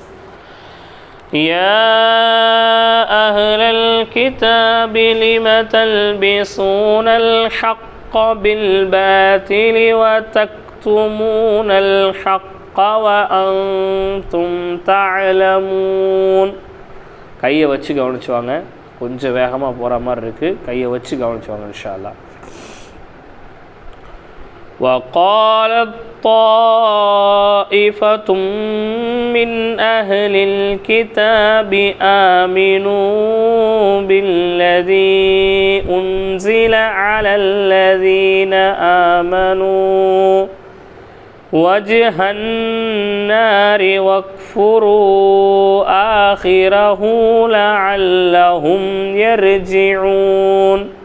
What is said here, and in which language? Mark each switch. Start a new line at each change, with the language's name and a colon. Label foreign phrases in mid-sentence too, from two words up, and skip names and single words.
Arabic: يا أهل الكتاب لم تلبسون الحق بالباطل وتكتمون الحق وأنتم تعلمون.
Tamil: கையை வச்சு கவனிச்சுவாங்க, கொஞ்சம் வேகமாக போகிற மாதிரி இருக்குது. கையை வச்சு கவனிச்சுவாங்க
Arabic: إن شاء الله. وقالت طائفة من أهل الكتاب آمنوا بالذي أنزل على الذين آمنوا وجه النار واكفروا آخره لعلهم يرجعون.